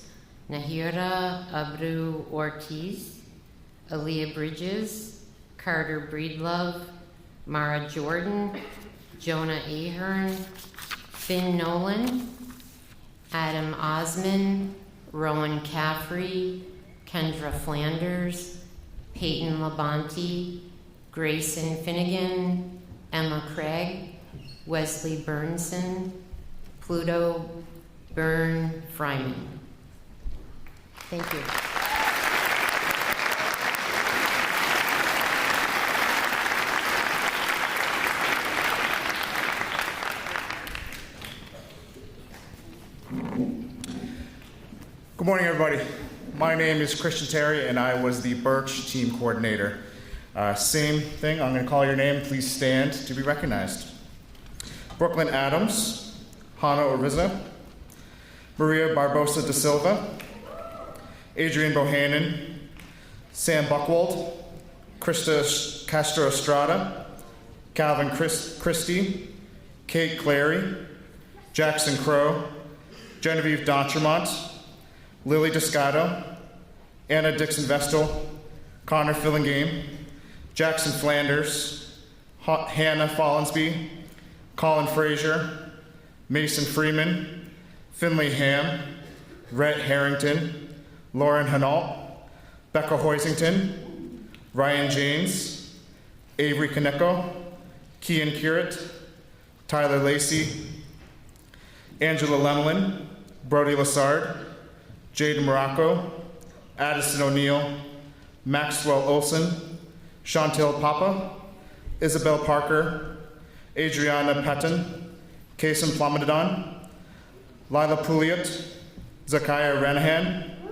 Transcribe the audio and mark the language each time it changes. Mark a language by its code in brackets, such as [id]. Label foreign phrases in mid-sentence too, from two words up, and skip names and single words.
[en] Nahira Abru Ortiz, Aaliyah Bridges, Carter Breedlove, Mara Jordan, Jonah Ahern, Finn Nolan, Adam Osman, Rowan Caffrey, Kendra Flanders, Peyton Labonte, Grayson Finnegan, Emma Craig, Wesley Burnson, Pluto Byrne Fryman. Thank you. Good morning, everybody. My name is Christian Terry, and I was the Birch team coordinator. Same thing, I'm going to call your name. Please stand to be recognized. Brooklyn Adams, Hannah Oriza, Maria Barbosa da Silva, Adrian Bohannon, Sam Buchwald, Krista Castro Estrada, Calvin Christie, Kate Clary, Jackson Crow, Genevieve D'Entremont, Lily Descato, Anna Dixon Vestal, Connor Fillingame, Jackson Flanders, Hannah Follensby, Colin Frazier, Mason Freeman, Finley Ham, Rhett Harrington, Lauren Hanault, Becca Hoisington, Ryan James, Avery Kaneko, Kian Curett, Tyler Lacey, Angela Lemlin, Brody Lassard, Jaden Morocco, Addison O'Neill, Maxwell Olson, Chantel Papa, Isabel Parker, Adriana Patton, Kasim Plamadon, Lila Pouliot, Zakaya Ranahan,